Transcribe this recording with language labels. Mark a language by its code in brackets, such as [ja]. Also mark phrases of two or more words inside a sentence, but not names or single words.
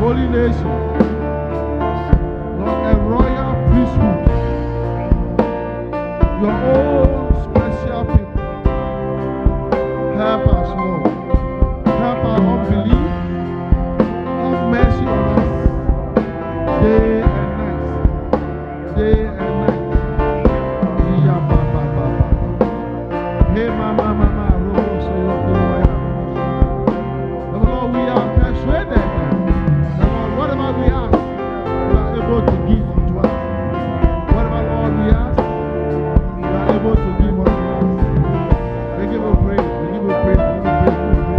[en] holy nation, Lord, a royal priesthood, your own special people. Help us, Lord. Help our unbelief. Have mercy on us. Day and night. Day and night. Yeah, ba, ba, ba, ba. Hey, mama, mama, robo, so you do Lord, we are persuaded that Lord, whatever we ask, you are able to give unto us. Whatever, Lord, we ask, you are able to give unto us. We give you praise. We give you praise. We give you praise. We give you praise.